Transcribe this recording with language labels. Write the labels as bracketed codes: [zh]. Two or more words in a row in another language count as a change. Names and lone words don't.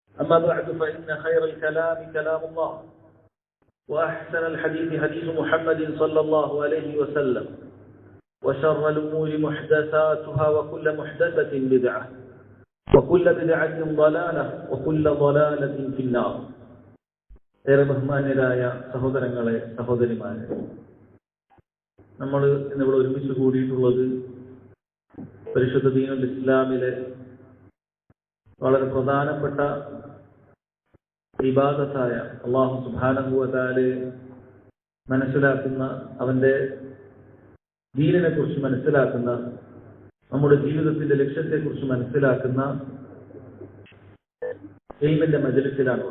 [ar] أما بعد فإن خير الكلام كلام الله وأحسن الحديث حديث محمد صلى الله عليه وسلم وشر الأمور محدثاتها وكل محدثة بدعة وكل بدعة ضلالة وكل ضلالة في النار. [ml] ഏറെ ബഹുമാന്യരായ സഹോദരങ്ങളെ സഹോദരിമാരെ, നമ്മൾ ഇന്നിവിടെ ഒരുമിച്ച് കൂടിയിട്ടുള്ളത് പരിശുദ്ധ ദീനുൽ ഇസ്ലാമിലെ വളരെ പ്രധാനപ്പെട്ട ഇബാദത്തായ [ar] الله سبحانه و تعالى [ml] മനസ്സിലാക്കുന്ന, അവന്റെ ദീനിനെ കുറിച്ച് മനസ്സിലാക്കുന്ന, നമ്മുടെ ജീവിതത്തിന്റെ ലക്ഷ്യത്തെക്കുറിച്ച് മനസ്സിലാക്കുന്ന ഇൽമിന്റെ മജ്‌ലിസിലാണ്.